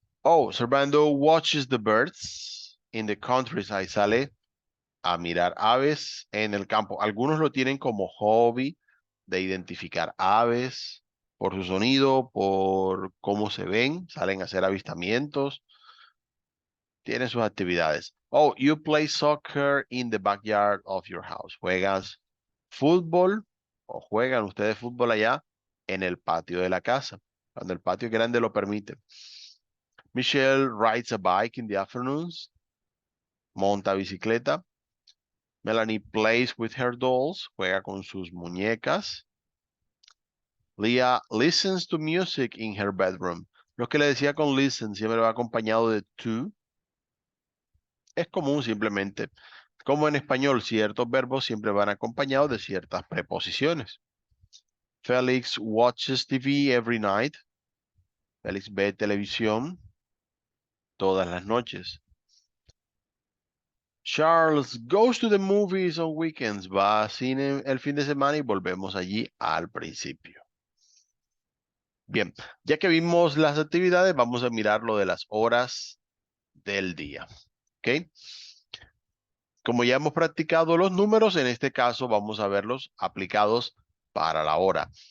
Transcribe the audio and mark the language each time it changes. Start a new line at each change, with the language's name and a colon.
English: Oh, Servando watches the birds in the countryside.
Spanish: Sale a mirar aves en el campo. Algunos lo tienen como hobby de identificar aves por su sonido, por cómo se ven, salen a hacer avistamientos, tienen sus actividades.
English: Oh, you play soccer in the backyard of your house.
Spanish: Juegas fútbol o juegan ustedes fútbol allá en el patio de la casa, cuando el patio grande lo permite.
English: Michelle rides a bike in the afternoons.
Spanish: Monta bicicleta.
English: Melanie plays with her dolls,
Spanish: juega con sus muñecas.
English: Leah listens to music in her bedroom.
Spanish: Lo que le decía con listen siempre va acompañado de to. Es común simplemente. Como en español, ciertos verbos siempre van acompañados de ciertas preposiciones.
English: Felix watches TV every night.
Spanish: Felix ve televisión todas las noches.
English: Charles goes to the movies on weekends.
Spanish: Va a cine el fin de semana y volvemos allí al principio. Bien, ya que vimos las actividades, vamos a mirar lo de las horas del día. ¿Ok? Como ya hemos practicado los números, en este caso vamos a verlos aplicados para la hora.